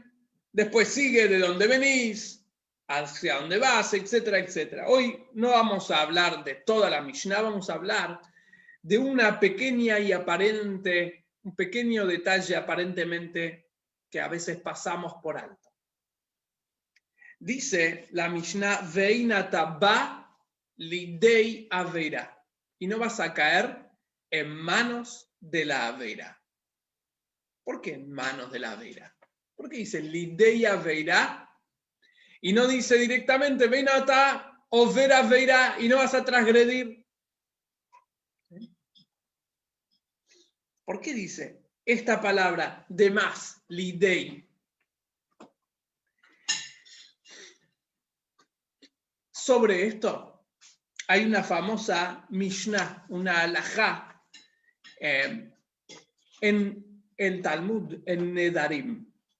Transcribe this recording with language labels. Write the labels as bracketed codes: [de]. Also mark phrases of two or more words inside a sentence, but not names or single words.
[es] Después sigue de dónde venís, hacia dónde vas, etcétera, etcétera. Hoy no vamos a hablar de toda la Mishnah, vamos a hablar de una pequeña y aparente, un pequeño detalle aparentemente que a veces pasamos por alto. Dice la Mishnah, [he] ואין אתה בא לידי עבירה. [es] Y no vas a caer en manos de la aveira. ¿Por qué en manos de la aveira? ¿Por qué dice [he] לידי עבירה? [es] Y no dice directamente [he] ואין אתה עובר עבירה [es] y no vas a transgredir. ¿Por qué dice esta palabra de más, lidei? Sobre esto hay una famosa Mishnah, una halajá, en el Talmud, en Nedarim.